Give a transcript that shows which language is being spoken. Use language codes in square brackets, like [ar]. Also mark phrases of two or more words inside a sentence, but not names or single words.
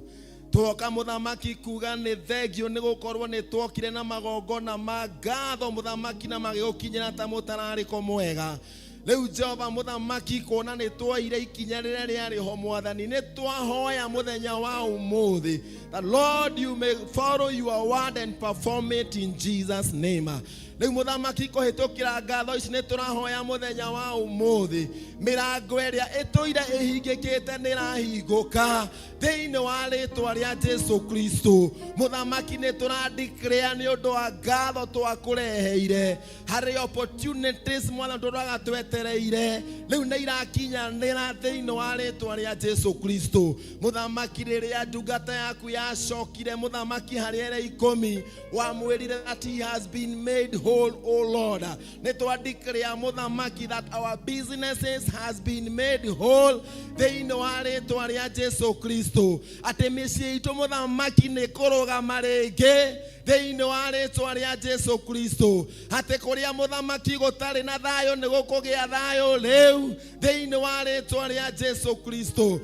[ki] Twoka mũthamaki kuga nĩ thengio nĩ gũkorwo nĩ twokire na magongona ma ngatho mũthamaki na magĩgũkinyĩra ta mũtararĩko mwega. Rĩu Jehova mũthamaki kuona nĩ twoire ikinya rĩrĩa rĩarĩ ho Mwathani, nĩ twahoya mũthenya wa ũmũthĩ [en] that Lord you may follow your word and perform it in Jesus name. [ki] Rĩu mũthamaki kũhĩtũkĩra ngatho ici nĩ tũrahoya mũthenya wa ũmũthĩ mĩrango ĩrĩa ĩtũire ĩhingĩkĩte nĩ ĩrahingũka thĩinĩ wa rĩĩtwa rĩa Jesu Kristo. Mũthamaki nĩ tũra-declare nĩ ũndũ wa ngatho twakũreheire harĩ opportunities Mwathani tũraga twetereire rĩu nĩ irakinyanĩra thĩinĩ wa rĩĩtwa rĩa Jesu Kristo. Mũthamaki rĩrĩa ndungata yaku yacokire mũthamaki harĩ ĩrĩa 10 wamwĩrire [en] that he has been made whole, oh Lord. [ki] Nĩ twa-declare mũthamaki [en] that our businesses has been made whole [ki] thĩinĩ wa rĩĩtwa rĩa Jesu Kristo. Atĩ mĩciĩ itũ mũthamaki nĩ kũrũgama rĩngĩ thĩinĩ wa rĩĩtwa rĩa Jesu Kristo. Atĩ kũrĩa mũthamaki gũtarĩ na thayũ nĩ gũkũgĩa thayũ rĩu thĩinĩ wa rĩĩtwa rĩa Jesu Kristo.